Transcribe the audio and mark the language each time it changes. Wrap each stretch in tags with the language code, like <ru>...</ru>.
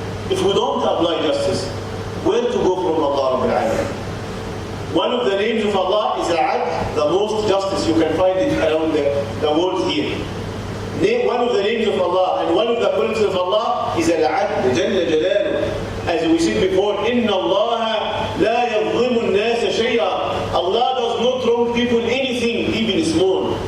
<en>If we don't apply justice, where to go from Allah Rabbil Alamin? One of the names of Allah is Al-Adl, the most justice. You can find it around the world here. One of the names of Allah and one of the qualities of Allah is Al-Adl, Jalla Jalaluh. As we said before,</en> <ar>إِنَّ اللَّهَ لَا يَظْلِمُ النَّاسَ شَيْئًا.</ar> <en>Allah does not wrong people anything, even small.</en>